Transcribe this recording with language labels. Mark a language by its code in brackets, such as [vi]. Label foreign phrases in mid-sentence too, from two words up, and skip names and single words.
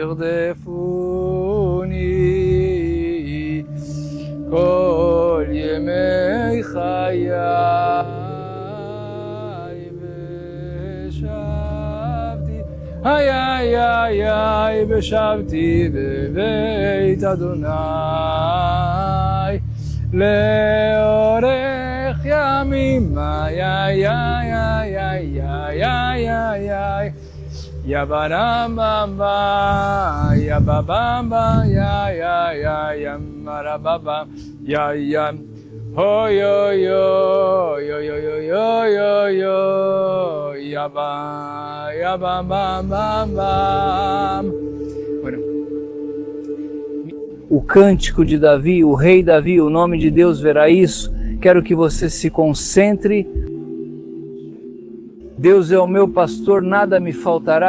[he] ירדפוני כל ימי חיי, ושבתי איי איי איי איי, ושבתי בבית אדוני לאורך ימים, איי איי איי איי איי איי איי איי, יא ברם בם בם, יא בבם בם, יא יא יא יא מרבבם, יא יא אוי אוי אוי אוי אוי אוי אוי אוי, יא [pt] O cântico de Davi, o rei Davi, o nome de Deus verá isso. Quero que você se concentre. Deus é o meu pastor, nada me faltará.